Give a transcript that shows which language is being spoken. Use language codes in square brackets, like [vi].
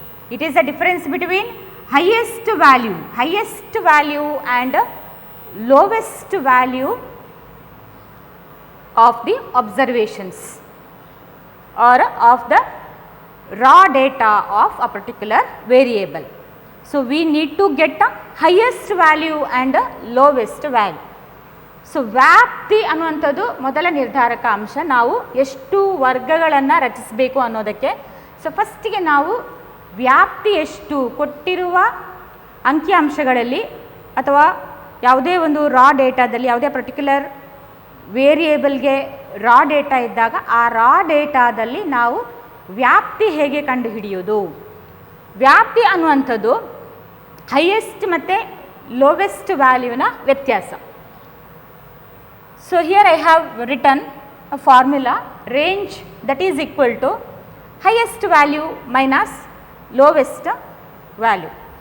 [en] It is the difference between highest value and lowest value of the observations or of the raw data of a particular variable. So we need to get the highest value and lowest value. [kn] So ವ್ಯಾಪ್ತಿ ಅನ್ನುವಂಥದ್ದು ಮೊದಲ ನಿರ್ಧಾರಕ ಅಂಶ. ನಾವು ಎಷ್ಟು ವರ್ಗಗಳನ್ನು ರಚಿಸಬೇಕು ಅನ್ನೋದಕ್ಕೆ. So ಫಸ್ಟಿಗೆ ನಾವು ವ್ಯಾಪ್ತಿ ಎಷ್ಟು ಕೊಟ್ಟಿರುವ ಅಂಕಿಅಂಶಗಳಲ್ಲಿ ಅಥವಾ ಯಾವುದೇ ಒಂದು ರಾ ಡೇಟಾದಲ್ಲಿ, ಯಾವುದೇ ಪರ್ಟಿಕ್ಯುಲರ್ ವೇರಿಯೇಬಲ್ಗೆ ರಾ ಡೇಟಾ ಇದ್ದಾಗ ಆ ರಾ ಡೇಟಾದಲ್ಲಿ ನಾವು ವ್ಯಾಪ್ತಿ ಹೇಗೆ ಕಂಡುಹಿಡಿಯೋದು? ವ್ಯಾಪ್ತಿ ಅನ್ನುವಂಥದ್ದು ಹೈಯೆಸ್ಟ್ ಮತ್ತು ಲೋವೆಸ್ಟ್ ವ್ಯಾಲ್ಯೂನ ವ್ಯತ್ಯಾಸ. [en] So here I have written a formula, range that is equal to highest value minus lowest value.